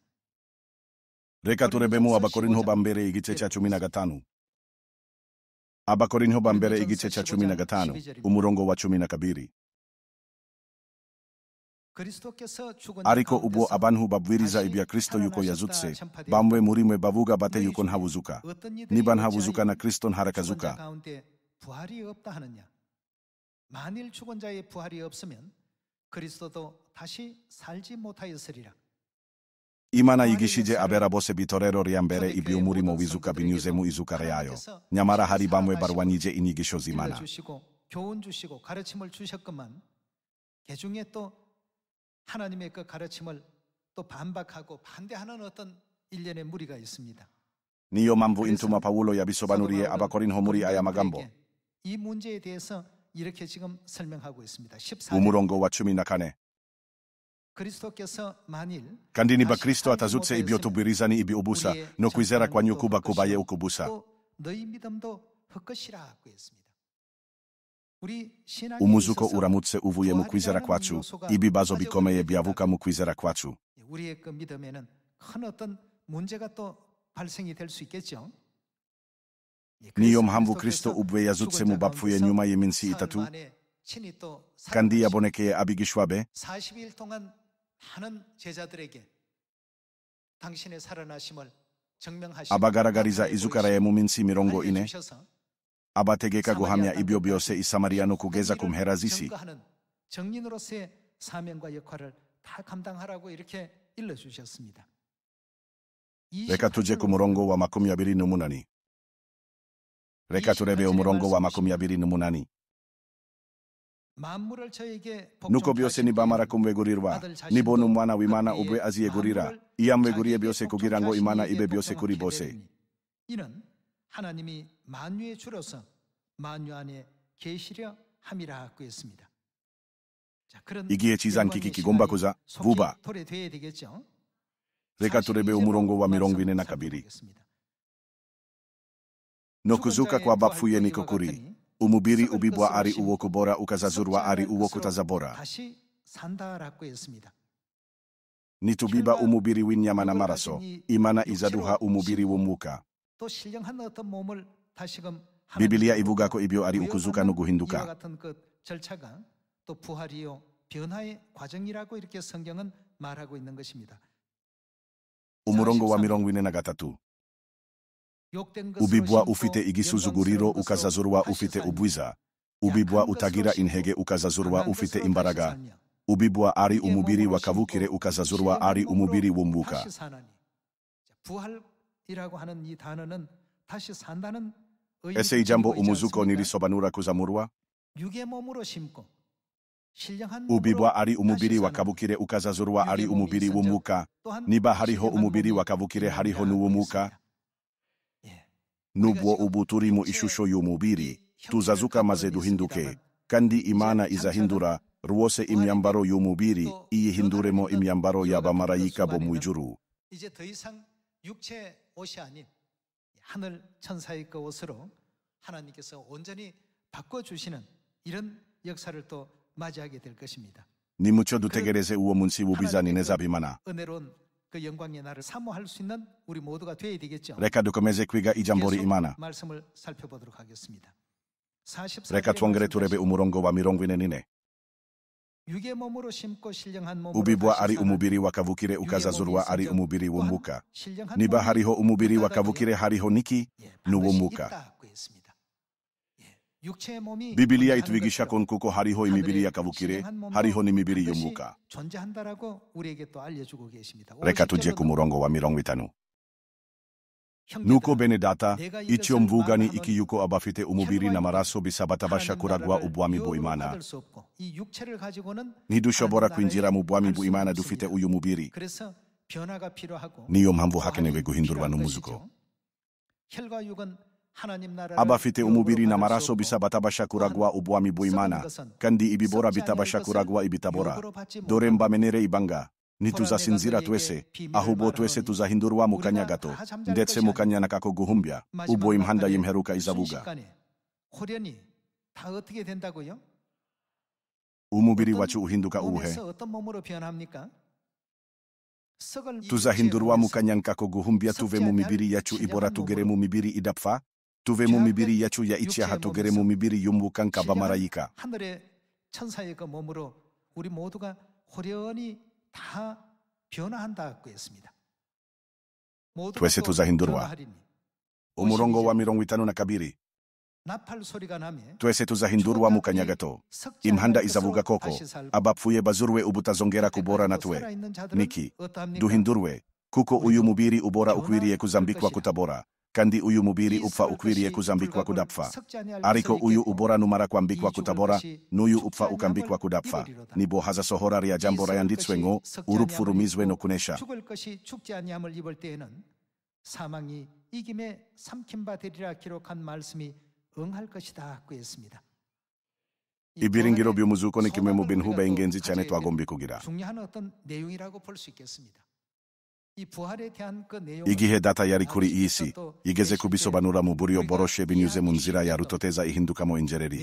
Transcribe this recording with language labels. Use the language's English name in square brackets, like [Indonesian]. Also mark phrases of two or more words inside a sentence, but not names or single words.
[Kinyarwanda] Reka turebe mu Abakorinto ba mbere igice cya 15. Abakorinto ba mbere igice cya 15 umurongo wa 12. [Korean] 그리스도께서 죽은 [Kinyarwanda] Ariko [Korean] 자 [Kinyarwanda] ubwo [Korean] 가운데서 [Kinyarwanda] abantu babwiriza ibya Kristo yuko yazutse, bamwe muri mwe bavuga bate yuko ntabuzuka. Niba ntabuzuka na Kristo ntarakazuka. [Korean] 가운데 부활이 없다 하느냐? 만일 죽은 자의 부활이 없으면 그리스도도 다시 살지 못하였으리라. [Kinyarwanda] Imana yigishije abera bose b'itorero rya mbere iby'umurimo w'izuka binyuze mu izuka ryayo. Nyamara hari bamwe barwanyije inyigisho z'Imana. [Korean] 주시고 교훈 주시고 가르침을 주셨건만 개중에 또 하나님의 그 가르침을 또 반박하고 반대하는 어떤 일련의 무리가 있습니다. [Kinyarwanda] Niyo mpamvu intuma Pawulo yabisobanuriye Abakorinto muri aya magambo. [Korean] 이 문제에 대해서 이렇게 지금 설명하고 있습니다. 14절 [Kinyarwanda] Umurongo wa 14. [Korean] 그리스도께서 만일 [Kinyarwanda] Kandi niba Kristo atazutse ibyo tubwiriza ni iby'ubusa, no kwizera kwanyu kuba kubaye ukubusa. [Korean] 또 너희 믿음도 헛것이라고 했습니다. 우리 신앙에 [Kinyarwanda] Umuzuko [Korean] 있어서 [Kinyarwanda] uramutse uvuye mu kwizera kwacu, ibibazo bikomeye byavuka mu kwizera kwacu. [Korean] 우리의 그 믿음에는 큰 어떤 문제가 또 발생이 될 수 있겠죠. [Kinyarwanda] Niyo mpamvu Kristo ubwe yazutse mu bapfuye nyuma y'iminsi itatu, kandi yabonekeye abigishwa be [Korean] 40일 동안 많은 제자들에게 당신의 살아나심을 증명하시고 [Kinyarwanda] abagaragariza izuka rye mu minsi 40 [Korean] 알려주셔서 [Kinyarwanda] abategeka guhamya ibyo byose i Samariya no kugeza ku mpera z'isi. [Korean] 증거하는 증인으로서의 사명과 역할을 다 감당하라고 이렇게 일러주셨습니다. [Kinyarwanda] Reka tuje ku murongo wa 28. Reka turebe umurongo wa 28. [Korean] 만물을 저에게 [Kinyarwanda] Nuko byose nibamara kumwegurirwa, nibona umwana w'Imana ubwe aziyegurira, iyamweguriye byose kugira ngo Imana ibe byose kuri bose. [Korean] 이는 하나님이 만유의 주로서 만유 안에 계시려 함이라 하고 있습니다. 자, 그런 [Kinyarwanda] Igihe cyiza nk'iki kigomba kuza vuba. [Korean] 도래돼야 되겠죠. [Kinyarwanda] Reka turebe umurongo wa 42. No kuzuka kw'abapfuye niko kuri. Umubiri ubibwa ari uwo kubora ukazazurwa ari uwo kutazabora. [Korean] 다시 산다라고 했습니다. [Kinyarwanda] Nitubiba umubiri w'inyama n'amaraso, Imana izaduha umubiri w'umwuka. [Korean] 또 신령한 어떤 몸을 다시금 [Kinyarwanda] Biblia ivuga ko ibyo ari ukuzuka no [Korean] 이와 [Kinyarwanda] guhinduka. [Korean] 같은 그 절차가 또 부활이요 변화의 과정이라고 이렇게 성경은 말하고 있는 것입니다. [Kinyarwanda] Umurongo wa 43. [Korean] 욕된 것으로 [Kinyarwanda] Ubibwa [Korean] 심고 [Kinyarwanda] ufite igisuzuguriro [Korean] 영광스러운 것으로 [Kinyarwanda] ukazazurwa [Korean] 다시 [Kinyarwanda] ufite [Korean] 살며 [Kinyarwanda] ubwiza. Ubibwa [Korean] 약한 [Kinyarwanda] utagira [Korean] 것으로 [Kinyarwanda] intege [Korean] 심고 [Kinyarwanda] ukazazurwa [Korean] 강한 [Kinyarwanda] ufite [Korean] 것으로 [Kinyarwanda] imbaraga. [Korean] 다시 살며 [Kinyarwanda] Ubibwa ari [Korean] 이게 [Kinyarwanda] umubiri [Korean] 몸으로 [Kinyarwanda] wa kavukire [Korean] 심고 [Kinyarwanda] ukazazurwa [Korean] 신령한 [Kinyarwanda] ari [Korean] 몸으로 [Kinyarwanda] umubiri w'umwuka. [Korean] 다시 사나니. 자, 부활이라고 하는 이 단어는 다시 산다는 의미를 [Kinyarwanda] Ese ijambo [Korean] 지니고 있지 [Kinyarwanda] umuzuko [Korean] 않습니까? [Kinyarwanda] nilisobanura kuzamurwa. [Korean] 육의 몸으로 심고 신령한 [Kinyarwanda] Ubibwa [Korean] 몸으로 [Kinyarwanda] ari umubiri [Korean] 다시 [Kinyarwanda] wa [Korean] 사는 [Kinyarwanda] kavukire ukazazurwa ari [Korean] 육의 몸이 [Kinyarwanda] umubiri [Korean] 있은즉 [Kinyarwanda] w'umwuka. [Korean] 또한 [Kinyarwanda] Niba hariho [Korean] 신령한 [Kinyarwanda] umubiri wa [Korean] 몸이 [Kinyarwanda] kavukire hariho [Korean] 있느니라 [Kinyarwanda] n'uw'umwuka. [Korean] 하고 있습니다. 예. [Kinyarwanda] Nubwo [Korean] 지금 [Kinyarwanda] ubu turi mu [Korean] 육체의 [Kinyarwanda] ishusho y'umubiri, [Korean] 이 형체를 [Kinyarwanda] tuzazuka [Korean] 갖고는 [Kinyarwanda] maze duhinduke. [Korean] 있습니다만 [Kinyarwanda] Kandi Imana [Korean] 이제 [Kinyarwanda] izahindura rwose imyambaro y'umubiri [Korean] 또 [Kinyarwanda] iyihinduremo [Korean] 변화를 입는 [Kinyarwanda] imyambaro [Korean] 이와 같은 [Kinyarwanda] y'abamarayika [Korean] 것 [Kinyarwanda] bo mu [Korean] 속안에는 [Kinyarwanda] ijuru. [Korean] 이제 더 이상 육체 옷이 아닌 하늘 천사의 그 옷으로 하나님께서 온전히 바꿔주시는 이런 역사를 또 맞이하게 될 것입니다. [Kinyarwanda] Nimucyo dutegereze uwo munsi w'ubizani neza b'Imana. [Korean] 은혜로운 그 영광의 날을 사모할 수 있는 우리 모두가 되어야 되겠죠. [Kinyarwanda] Reka dukomeze kwiga ijambo [Korean] 계속 [Kinyarwanda] ry'Imana. [Korean] 말씀을 살펴보도록 하겠습니다. [Kinyarwanda] Reka twongere turebe umurongo wa 44. [Korean] 육의 몸으로 심고 신령한 몸으로 [Kinyarwanda] Ubibwa [Korean] 다시 [Kinyarwanda] ari [Korean] 사는 [Kinyarwanda] umubiri wa kavukire [Korean] 육의 [Kinyarwanda] ukazazurwa [Korean] 몸이 [Kinyarwanda] ari [Korean] 있은즉 [Kinyarwanda] umubiri [Korean] 또한 [Kinyarwanda] w'umwuka. [Korean] 신령한 [Kinyarwanda] Niba [Korean] 몸이 [Kinyarwanda] hariho umubiri wa [Korean] 있다고요? [Kinyarwanda] kavukire hariho niki? [Korean] 예, [Kinyarwanda] n'uw'umwuka. [Korean] 반드시 있다고 했습니다. 예, 육체의 몸이 [Kinyarwanda] Biblia [Korean] 존재하는 [Kinyarwanda] itwigisha [Korean] 것처럼 [Kinyarwanda] ko kuko hariho imibiri ya kavukire, [Korean] 신령한 몸도 [Kinyarwanda] hariho n'imibiri [Korean] 반드시 [Kinyarwanda] y'umwuka. [Korean] 존재한다라고 우리에게 또 알려주고 계십니다. [Kinyarwanda] Reka tujye ku [Korean] 50절로도 [Kinyarwanda] murongo wa 50. Nuko bene data, icyo mvuga ni iki yuko abafite umubiri n'amaraso bisa batabasha kuragwa ubwami bw'Imana. Ntidushobora kwinjira mu bwami bw'Imana dufite uyu mubiri. [Korean] 그래서 변화가 필요하고 [Kinyarwanda] Niyo mpamvu hakenewe [Korean] 부활이 [Kinyarwanda] guhindurwa [Korean] 필요한 [Kinyarwanda] n'umuzuko. [Korean] 것이죠. 혈과 육은 하나님 나라를 [Kinyarwanda] Abafite [Korean] 유업으로 [Kinyarwanda] umubiri [Korean] 받을 수 [Kinyarwanda] n'amaraso [Korean] 없고 [Kinyarwanda] bisa batabasha kuragwa ubwami bw'Imana, kandi ibibora bitabasha kuragwa ibitabora. [Korean] 유업으로 받지 [Kinyarwanda] Dore [Korean] 못하고 [Kinyarwanda] mbamenere ibanga, ntituzasinzira twese, ahubwo twese tuzahindurwa mu kanya gato, ndetse mu kanya n'ako guhumbya, ubwo imhanda y'imperuka izavuga. [Korean] 순식간에 호련히 다 어떻게 된다고요? [Kinyarwanda] Umubiri [Korean] 어떤 [Kinyarwanda] wacu uhinduka uwuhe? [Korean] 몸에서 어떤 몸으로 변합니까? 썩을 이 [Kinyarwanda] Tuzahindurwa mu [Korean] 육체의 몸에서 [Kinyarwanda] kanya n'ako guhumbya tuve mu mibiri yacu ibora tugere mu mibiri idapfa, tuve mu mibiri yacu ya icyaha tugere mu mibiri y'umwuka nk'abamarayika. [Korean] 하늘의 천사의 그 몸으로 우리 모두가 호련히 다 변화한다고 했습니다. 모두가 [Kinyarwanda] twese [Korean] 또 [Kinyarwanda] tuzahindurwa. [Korean] 변화하리니 [Kinyarwanda] Umurongo wa 52. [Korean] 나팔 소리가 나면 [Kinyarwanda] Twese tuzahindurwa mu kanya gato. [Korean] 썩지 [Kinyarwanda] Imhanda [Korean] 않을 [Kinyarwanda] izavuga [Korean] 것으로 [Kinyarwanda] koko, [Korean] 다시 살고 [Kinyarwanda] abapfuye bazurwe ubutazongera kubora [Korean] 그때까지도 [Kinyarwanda] natwe. [Korean] 살아있는 자들은 [Kinyarwanda] Niki, [Korean] 어떠합니까? [Kinyarwanda] duhindurwe, kuko uyu mubiri ubora ukwiriye kuzambikwa kutabora, kandi uyu mubiri upfa ukwiriye kuzambikwa kudapfa. Ariko uyu ubora numara kwambikwa kutabora, n'uyu upfa ukambikwa kudapfa. Nibo hazasohora rya jambo ryanditswe ngo, urupfu rumizwe no kunesha. [Korean] 죽을 것이 죽지 아니함을 입을 때에는 사망이 이김에 삼킨 바 되리라 기록한 말씀이 응할 것이다 고 했습니다. [Kinyarwanda] Ibiringiro by'umuzuko ni kimwe mu bintu by'ingenzi cyane twagomba kugira. [Korean] 중요한 어떤 내용이라고 볼 수 있겠습니다. 이 부활에 대한 그 내용 [Kinyarwanda] Igihe data yari kuri iyi si, yigeze kubisobanura mu buryo bworoshe binyuze mu nzira ya rutoteza ihindukamo injereri.